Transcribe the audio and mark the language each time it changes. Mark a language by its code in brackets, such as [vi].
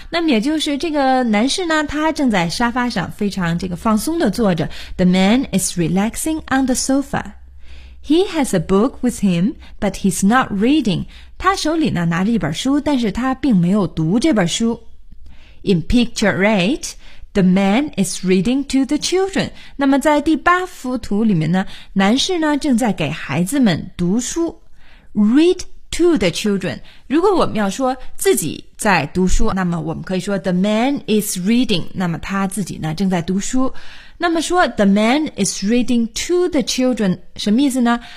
[zh] 那么也就是这个男士呢他正在沙发上非常这个放松的坐着 [en] The man is relaxing on the sofaHe has a book with him, but he's not reading. [zh] 他手里呢拿着一本书，但是他并没有读这本书。 [en] In picture 8, the man is reading to the children. [zh] 那么在第八幅图里面呢，男士呢正在给孩子们读书。 [en] Read to the children. [zh] 如果我们要说自己在读书，那么我们可以说 [en] the man is reading. [zh] 那么他自己呢正在读书。那么说 [en] the man is reading to the children [zh] 什么意思呢？